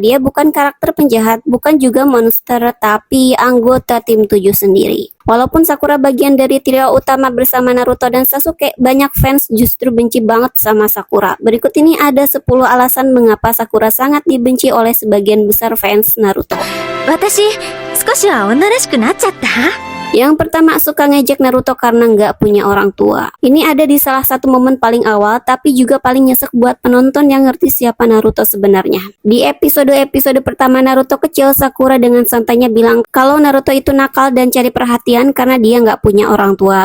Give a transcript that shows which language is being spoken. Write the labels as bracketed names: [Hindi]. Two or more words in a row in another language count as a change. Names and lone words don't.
[Indonesian] Dia bukan karakter penjahat, bukan juga monster, tapi anggota tim 7 sendiri. Walaupun Sakura bagian dari trio utama bersama Naruto dan Sasuke, banyak fans justru benci banget sama Sakura. Berikut ini ada 10 alasan mengapa Sakura sangat dibenci oleh sebagian besar fans Naruto. [Japanese] 私、少しは女らしくなっちゃった？ [Indonesian] Yang pertama, suka ngejek Naruto karena nggak punya orang tua. Ini ada di salah satu momen paling awal, tapi juga paling nyesek buat penonton yang ngerti siapa Naruto sebenarnya. Di episode pertama Naruto kecil, Sakura dengan santainya bilang kalau Naruto itu nakal dan cari perhatian karena dia nggak punya orang tua.